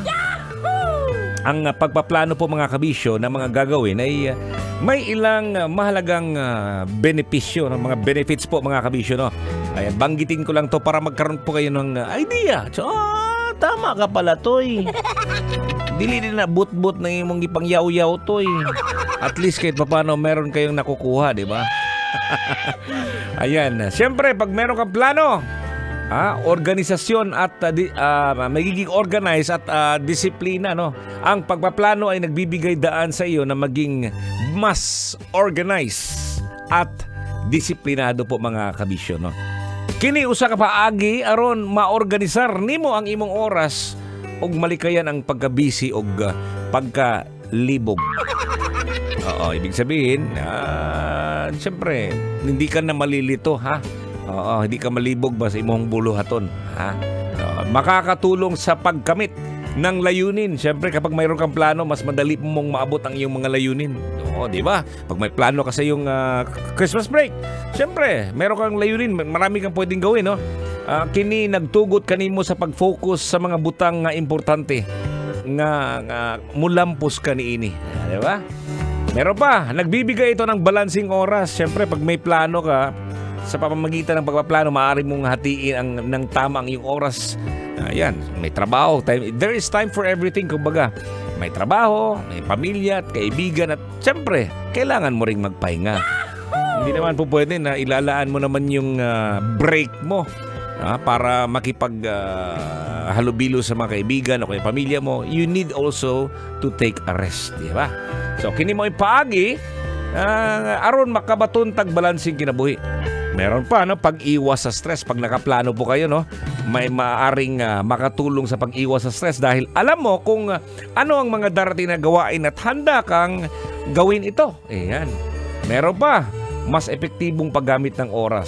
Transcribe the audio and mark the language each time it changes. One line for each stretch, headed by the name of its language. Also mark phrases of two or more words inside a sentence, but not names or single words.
Filipino: Ang pagpaplano po mga kabisyo na mga gagawin ay may ilang mahalagang benepisyo, mga benefits po mga kabisyo, no? Ayan, banggitin ko lang to para magkaroon po kayo ng idea.
Cebuano: So, tama ka pala, Toy. Dili din na but-but na imong ipangyaw-yaw, Toy.
Filipino: At least kahit paano meron kayong nakukuha, di ba? Ayan, siyempre pag meron kang plano, organisasyon at magiging organized at disiplina, no? Ang pagpaplano ay nagbibigay daan sa iyo na maging mas organized at disiplinado po mga kabisyo, no?
Cebuano: Kini usa ka paagi aron maorganisar nimo ang imong oras ug malikayan ang pagka-busy ug pagkalibog.
Filipino: Ibig sabihin, siyempre, hindi ka na malilito, ha? Hindi ka
Cebuano: malibog ba sa imong buluhaton, ha?
Filipino: Makakatulong sa pagkamit ng layunin. Siyempre, kapag mayroon kang plano, mas madali mong maabot ang iyong mga layunin. Di ba? Pag may plano ka sa iyong Christmas break, siyempre, meron kang layunin, marami kang pwedeng gawin, no?
Cebuano: Kini nagtugot kanimo sa pag-focus sa mga butang nga importante nga mulampos ka niini,
Filipino: di ba? Meron pa, nagbibigay ito ng balancing oras. Siyempre, pag may plano ka, sa pamamagitan ng pagpaplano, maaari mong hatiin ng tama ang iyong oras. Ayan, may trabaho.
English: There is time for everything,
Filipino: kumbaga. May trabaho, may pamilya at kaibigan at siyempre, kailangan mo ring magpahinga. Hindi naman po pwede na ilalaan mo naman yung break mo para makipag halubilo sa mga kaibigan o kay pamilya mo.
English: You need also to take a rest,
Filipino: di ba?
Cebuano: So, kini mo ipaagi aron makabaton tag balancing kinabuhi.
Filipino: Meron pa, no, pag-iwas sa stress. Pag nakaplano po kayo, no, may maaring makatulong sa pag-iwas sa stress dahil alam mo kung ano ang mga darating na gawain at handa kang gawin ito. Ayan. Meron pa, mas epektibong paggamit ng oras.